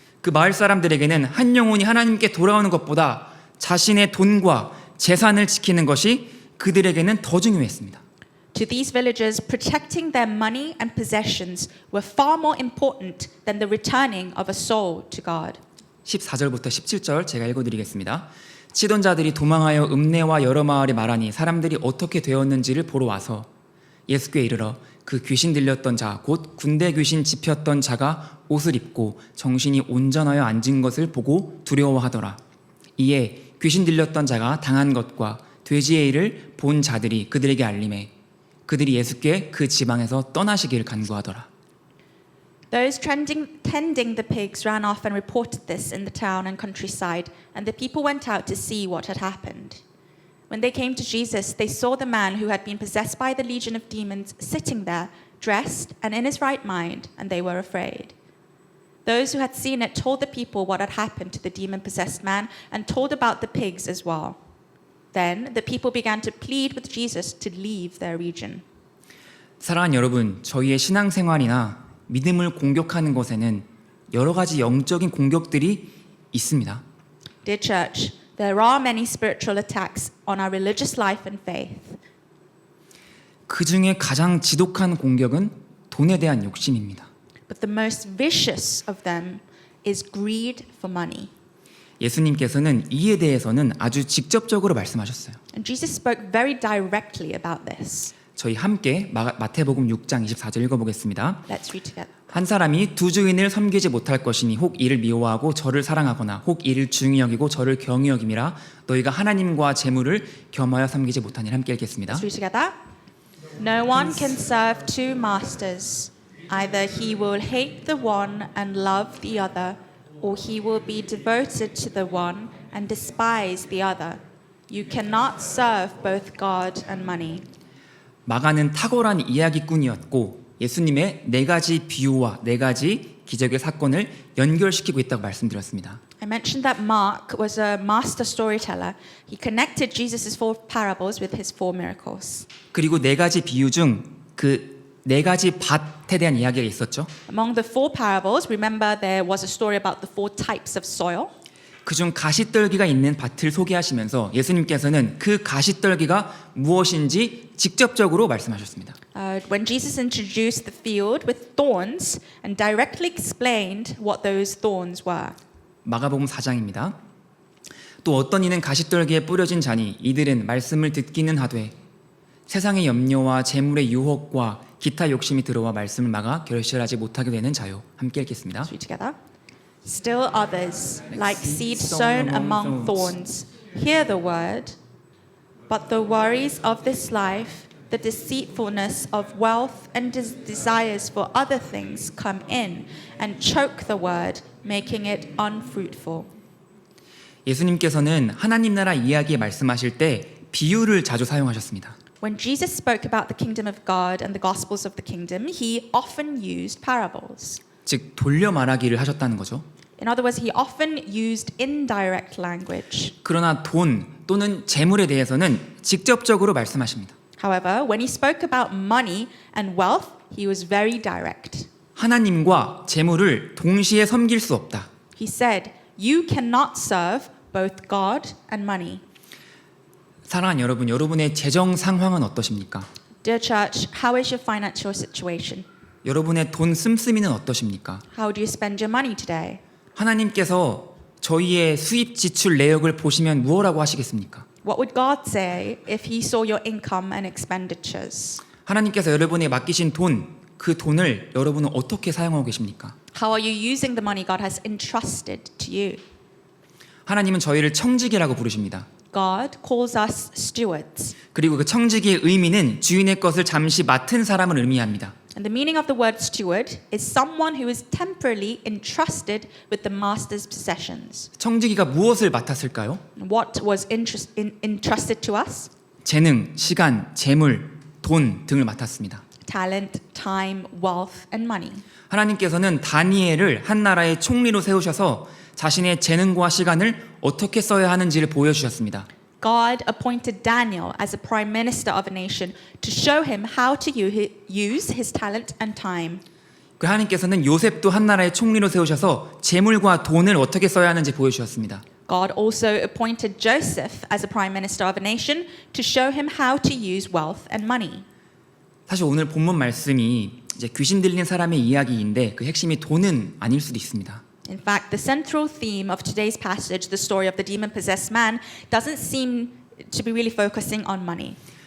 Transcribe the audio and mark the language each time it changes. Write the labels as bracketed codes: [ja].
[ko] 그 마을 사람들에게는 한 영혼이 하나님께 돌아오는 것보다 자신의 돈과 재산을 지키는 것이 그들에게는 더 중요했습니다. [en] To these villagers, protecting their money and possessions were far more important than the returning of a soul to God. [ko] 14절부터 17절 제가 읽어드리겠습니다. 치던 자들이 도망하여 읍내와 여러 마을에 말하니 사람들이 어떻게 되었는지를 보러 와서 예수께 이르러 그 귀신 들렸던 자 곧 군대 귀신 집혔던 자가 옷을 입고 정신이 온전하여 앉은 것을 보고 두려워하더라. 이에 귀신 들렸던 자가 당한 것과 돼지의 일을 본 자들이 그들에게 알림해 그들이 예수께 그 지방에서 떠나시길 간구하더라. [en] Those tending the pigs ran off and reported this in the town and countryside, and the people went out to see what had happened. When they came to Jesus, they saw the man who had been possessed by the legion of demons sitting there, dressed and in his right mind, and they were afraid. Those who had seen it told the people what had happened to the demon-possessed man and told about the pigs as well. Then the people began to plead with Jesus to leave their region. [ko] 사랑하는 여러분, 저희의 신앙생활이나 믿음을 공격하는 것에는 여러 가지 영적인 공격들이 있습니다. [en] Dear church, there are many spiritual attacks on our religious life and faith. [ko] 그 중에 가장 지독한 공격은 돈에 대한 욕심입니다. [en] But the most vicious of them is greed for money. [ko] 예수님께서는 이에 대해서는 아주 직접적으로 말씀하셨어요. [en] And Jesus spoke very directly about this. [ko] 저희 함께 마태복음 6장 24절 읽어보겠습니다. [en] Let's read together. [ko] 한 사람이 두 주인을 섬기지 못할 것이니 혹 이를 미워하고 저를 사랑하거나 혹 이를 중히 여기고 저를 경히 여김이라 너희가 하나님과 재물을 겸하여 섬기지 못하니 함께 읽겠습니다. [en] Let's read together. No one can serve two masters. Either he will hate the one and love the other, or he will be devoted to the one and despise the other. You cannot serve both God and money. [ko] 마가는 탁월한 이야기꾼이었고 예수님의 네 가지 비유와 네 가지 기적의 사건을 연결시키고 있다고 말씀드렸습니다. [en] I mentioned that Mark was a master storyteller. He connected Jesus' four parables with his four miracles. [ko] 그리고 네 가지 비유 중 그 네 가지 밭에 대한 이야기가 있었죠. [en] Among the four parables, remember there was a story about the four types of soil. [ko] 그중 가시떨기가 있는 밭을 소개하시면서 예수님께서는 그 가시떨기가 무엇인지 직접적으로 말씀하셨습니다. [en] When Jesus introduced the field with thorns and directly explained what those thorns were. [ko] 마가복음 4장입니다. 또 어떤 이는 가시떨기에 뿌려진 자니 이들은 말씀을 듣기는 하되 세상의 염려와 재물의 유혹과 기타 욕심이 들어와 말씀을 막아 결실하지 못하게 되는 자요. 함께 읽겠습니다. [en] Let's read together. Still others, like seed sown among thorns, hear the word, but the worries of this life, the deceitfulness of wealth and desires for other things come in and choke the word, making it unfruitful. [ko] 예수님께서는 하나님 나라 이야기에 말씀하실 때 비유를 자주 사용하셨습니다. [en] When Jesus spoke about the kingdom of God and the gospels of the kingdom, he often used parables. [ko] 즉 돌려 말하기를 하셨다는 거죠. [en] In other words, he often used indirect language. [ko] 그러나 돈 또는 재물에 대해서는 직접적으로 말씀하십니다. [en] However, when he spoke about money and wealth, he was very direct. [ko] 하나님과 재물을 동시에 섬길 수 없다. [en] He said, "You cannot serve both God and money." [ko] 사랑하는 여러분, 여러분의 재정 상황은 어떠십니까? [en] Dear church, how is your financial situation? [ko] 여러분의 돈 씀씀이는 어떠십니까? [en] How do you spend your money today? [ko] 하나님께서 저희의 수입 지출 내역을 보시면 무엇라고 하시겠습니까? [en] What would God say if he saw your income and expenditures? [ko] 하나님께서 여러분에 맡기신 돈, 그 돈을 여러분은 어떻게 사용하고 계십니까? [en] How are you using the money God has entrusted to you? [ko] 하나님은 저희를 청지기라고 부르십니다. [en] God calls us stewards. [ko] 그리고 그 청지기의 의미는 주인의 것을 잠시 맡은 사람을 의미합니다. [en] And the meaning of the word steward is someone who is temporarily entrusted with the master's possessions. [ko] 청지기가 무엇을 맡았을까요? [en] What was entrusted to us? [ko] 재능, 시간, 재물, 돈 등을 맡았습니다. [en] Talent, time, wealth, and money. [ko] 하나님께서는 다니엘을 한 나라의 총리로 세우셔서 자신의 재능과 시간을 어떻게 써야 하는지를 보여주셨습니다. [en] God appointed Daniel as a prime minister of a nation to show him how to use his talent and time. [ko] 그 하나님께서는 요셉도 한 나라의 총리로 세우셔서 재물과 돈을 어떻게 써야 하는지 보여주셨습니다. [en] God also appointed Joseph as a prime minister of a nation to show him how to use wealth and money. [ko] 사실 오늘 본문 말씀이 이제 귀신 들린 사람의 이야기인데 그 핵심이 돈은 아닐 수도 있습니다. [en] In fact, the central theme of today's passage, the story of the demon-possessed man, doesn't seem to be really focusing on money.